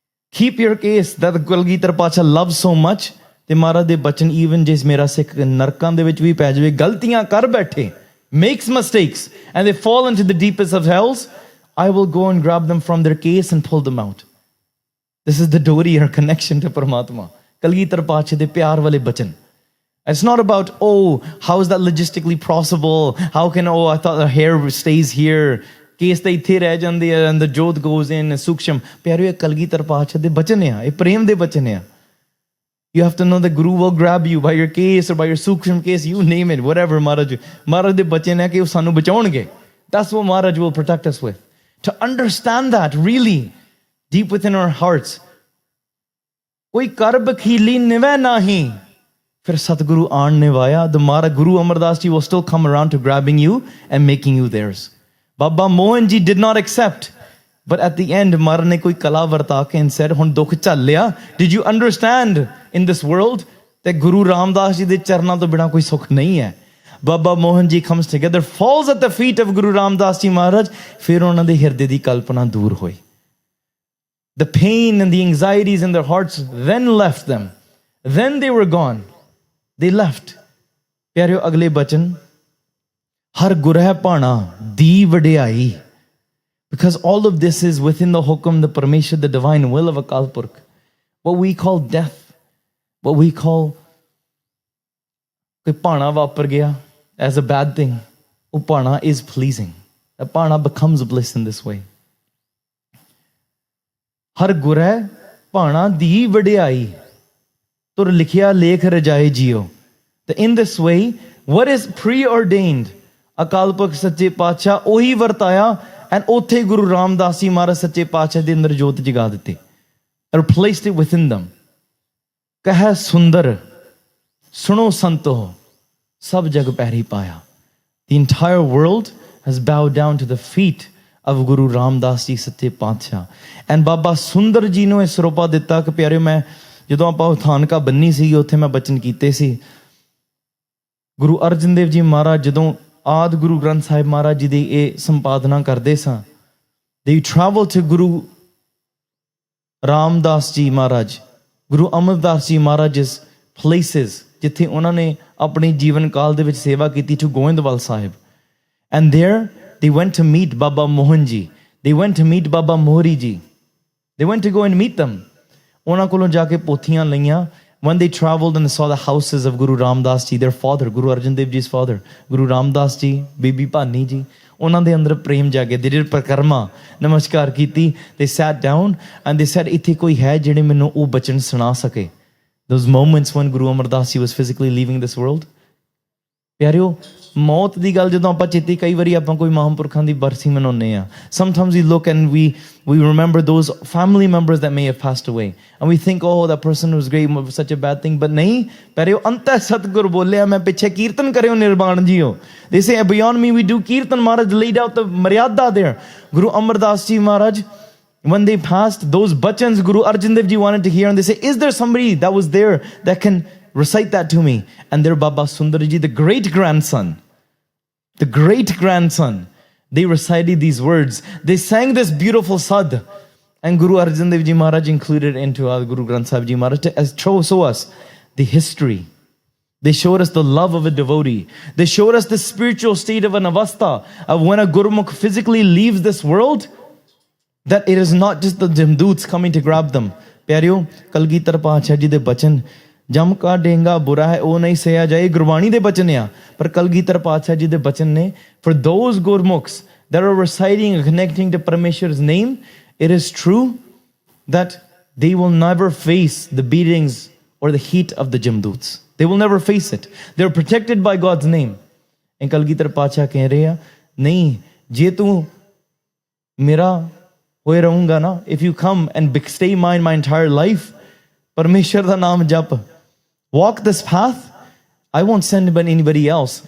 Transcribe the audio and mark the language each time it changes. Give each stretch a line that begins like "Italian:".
English: Keep your case that the Kalgitar Pacha loves so much.
Punjabi: ਤੇ ਮਹਾਰਾਜ ਦੇ ਬਚਨ
English: even
Punjabi: ਜਿਸ ਮੇਰਾ ਸਿੱਖ ਨਰਕਾਂ ਦੇ ਵਿੱਚ ਵੀ ਪੈ ਜਾਵੇ, ਗਲਤੀਆਂ ਕਰ ਬੈਠੇ,
English: makes mistakes, and they fall into the deepest of hells, I will go and grab them from their case and pull them out. This is the Dori, our connection to Paramatma.
Punjabi: Kalgidhar ਪਾਤਸ਼ਾਹ ਦੇ ਪਿਆਰ ਵਾਲੇ ਬਚਨ।
English: It's not about, oh, how is that logistically possible? How can, oh, I thought the hair stays here.
Punjabi: Case ਤਾਂ ਇੱਥੇ ਰਹਿ ਜਾਂਦੇ ਆ
English: and the jodh goes in,
Punjabi: ਸੂਖਸ਼ਮ। ਪਿਆਰਿਓ, ਇਹ ਕਲਗੀਧਰ ਪਾਤਸ਼ਾਹ ਦੇ ਬਚਨ ਆ, ਇਹ ਪ੍ਰੇਮ ਦੇ ਬਚਨ ਆ।
English: You have to know that Guru will grab you by your case or by your suksham case, you name it, whatever, Maharaj
Punjabi: ਦੇ ਬਚਨ ਹੈ ਕਿ ਉਹ ਸਾਨੂੰ ਬਚਾਉਣਗੇ।
English: That's what Maharaj will protect us with. To understand that really deep within our hearts.
Punjabi: ਕੋਈ ਕਰ ਬਖੀਲੀ ਨਿਵੈ ਨਾਹੀ, ਫਿਰ ਸਤਿਗੁਰੂ ਆਣ ਨਿਵਾਇਆ।
English: The Maharaj, Guru Amar Das Ji will still come around to grabbing you and making you theirs. Baba Mohan Ji did not accept. But at the end, Maharaj
Punjabi: ne koi kala varta ke
English: and said,
Punjabi: "Hun dukh chal liya."
English: Did you understand in this world that Guru Ram Das Ji
Punjabi: de charna to bina koi sukh nahi hai?
English: Baba Mohan Ji comes together, falls at the feet of Guru Ram Das Ji Maharaj.
Punjabi: Fir ਉਹਨਾਂ ਦੇ ਹਿਰਦੇ ਦੀ ਕਲਪਨਾ ਦੂਰ ਹੋਈ.
English: The pain and the anxieties in their hearts then left them. Then they were gone. They left.
Punjabi: ਪਿਆਰਿਓ, ਅਗਲੇ ਬਚਨ, ਹਰ ਗੁਰਹਿ ਭਾਣਾ ਦੀ ਵਡਿਆਈ.
English: Because all of this is within the hukum, the Parmeshwar, the divine will of Akal Purkh. What we call death, what we call
Punjabi: koi pana vapar gaya
English: as a bad thing, ਉਹ pana is pleasing. That pana becomes bliss in this way.
Punjabi: ਹਰ ਗੁਰਹਿ ਭਾਣਾ ਦੀ ਵਡਿਆਈ, ਤੁਰ ਲਿਖਿਆ ਲੇਖ ਰਜਾਏ JIO.
English: In this way, what is preordained,
Punjabi: Akal Purkh ਸੱਚੇ ਪਾਤਸ਼ਾਹ ਉਹੀ ਵਰਤਾਇਆ, and ਉੱਥੇ ਗੁਰੂ ਰਾਮਦਾਸ ਜੀ ਮਹਾਰਾਜ ਸੱਚੇ ਪਾਤਸ਼ਾਹ ਦੇ ਅੰਦਰ ਜੋਤ ਜਗਾ ਦਿੱਤੀ.
English: Replaced it within them.
Punjabi: ਕਹਿ ਸੁੰਦਰ ਸੁਣੋ ਸੰਤੋ, ਸਭ ਜਗ ਪੈਰੀ ਪਾਇਆ.
English: The entire world has bowed down to the feet of Guru Ram Das Ji ਸੱਚੇ ਪਾਤਸ਼ਾਹ.
Punjabi: And ਬਾਬਾ ਸੁੰਦਰ ਜੀ ਨੂੰ ਇਹ ਸਰੋਪਾ ਦਿੱਤਾ ਕਿ ਪਿਆਰਿਓ, ਮੈਂ ਜਦੋਂ ਆਪਾਂ ਥਾਨਕਾ ਬੰਨੀ ਸੀ, ਉੱਥੇ ਮੈਂ ਬਚਨ ਕੀਤੇ ਸੀ। ਗੁਰੂ ਅਰਜਨ ਦੇਵ ਜੀ ਮਹਾਰਾਜ ਜਦੋਂ ਆਦ ਗੁਰੂ ਗ੍ਰੰਥ ਸਾਹਿਬ ਮਹਾਰਾਜ ਜੀ ਦੀ ਇਹ ਸੰਪਾਦਨਾ ਕਰਦੇ ਸਾਂ,
English: they travel to Guru Ram Das Ji Maharaj, Guru Amar Das Ji Maharaj's places,
Punjabi: ਜਿੱਥੇ ਉਹਨਾਂ ਨੇ ਆਪਣੀ ਜੀਵਨ ਕਾਲ ਦੇ ਵਿੱਚ ਸੇਵਾ ਕੀਤੀ, to Goindwal Sahib.
English: And there they went to meet Baba Mohan Ji. They went to meet Baba Mohri Ji. They went to go and meet them.
Punjabi: ਉਹਨਾਂ ਕੋਲੋਂ ਜਾ ਕੇ ਪੋਥੀਆਂ ਲਈਆਂ.
English: When they traveled and saw the houses of Guru Ram Das Ji, their father, Guru Arjan Dev Ji's father, Guru Ram Das Ji, Bibi Bani Ji,
Punjabi: ਉਹਨਾਂ ਦੇ ਅੰਦਰ ਪ੍ਰੇਮ ਜਾਗੇ. They did ਪਰਿਕਰਮਾ, ਨਮਸਕਾਰ ਕੀਤੀ.
English: They sat down and they said,
Punjabi: ਇੱਥੇ ਕੋਈ ਹੈ ਜਿਹੜੇ ਮੈਨੂੰ ਉਹ ਬਚਨ ਸੁਣਾ ਸਕੇ.
English: Those moments when Guru Amar Das Ji was physically leaving this world.
Punjabi: ਪਿਆਰਿਓ, ਮੌਤ ਦੀ ਗੱਲ ਜਦੋਂ ਆਪਾਂ ਚੇਤੇ, ਕਈ ਵਾਰੀ ਆਪਾਂ ਕੋਈ ਮਹਾਂਪੁਰਖਾਂ ਦੀ ਬਰਸੀ ਮਨਾਉਂਦੇ ਆ.
English: Sometimes we look and we remember those family members that may have passed away. And we think, oh, that person was great, such a bad thing. But
Punjabi: ਨਹੀਂ ਪਿਆਰਿਓ, ਅੰਤੈ ਸਤਿਗੁਰ ਬੋਲਿਆ, ਮੈਂ ਪਿੱਛੇ ਕੀਰਤਨ ਕਰਿਓ ਨਿਰਵਾਣ JIO.
English: They say, beyond me we do kirtan. Maharaj laid out the maryada there. Guru Amar Das Ji Maharaj, when they passed, those bachans Guru Arjan Dev Ji wanted to hear, and they say, is there somebody that was there that can recite that to me? And their Baba Sundar Ji, the great-grandson, they recited these words. They sang this beautiful sad. And Guru Arjan Dev Ji Maharaj included into our Guru Granth Sahib Ji Maharaj to show us the history. They showed us the love of a devotee. They showed us the spiritual state of an avastha, of when a Gurmukh physically leaves this world, that it is not just the jamdoots coming to grab them.
Punjabi: ਪਿਆਰਿਓ, ਕਲਗੀਧਰ ਪਾਤਸ਼ਾਹ ਜੀ ਦੇ ਬਚਨ, ਜਮ ਕਾ ਡੇਂਗਾ ਬੁਰਾ ਹੈ ਉਹ ਨਹੀਂ ਸਹਿਆ ਜਾਏ, ਗੁਰਬਾਣੀ ਦੇ ਬਚਨ ਆ. ਪਰ ਕਲਗੀਧਰ ਪਾਤਸ਼ਾਹ ਜੀ ਦੇ ਬਚਨ ਨੇ,
English: for those Gurmukhs that are reciting and connecting to Parameshwar's name, it is true that they will never face the beatings or the heat of the jamdoots. They will never face it. They're protected by God's name. And
Punjabi: Kalgidhar ਪਾਤਸ਼ਾਹ ਕਹਿ ਰਹੇ ਆ, ਨਹੀਂ, ਜੇ ਤੂੰ ਮੇਰਾ ਹੋਏ ਰਹੂੰਗਾ ਨਾ,
English: if you come and stay mine my entire life,
Punjabi: ਪਰਮੇਸ਼ਰ ਦਾ ਨਾਮ ਜਪ,
English: walk this path, I won't send anybody else.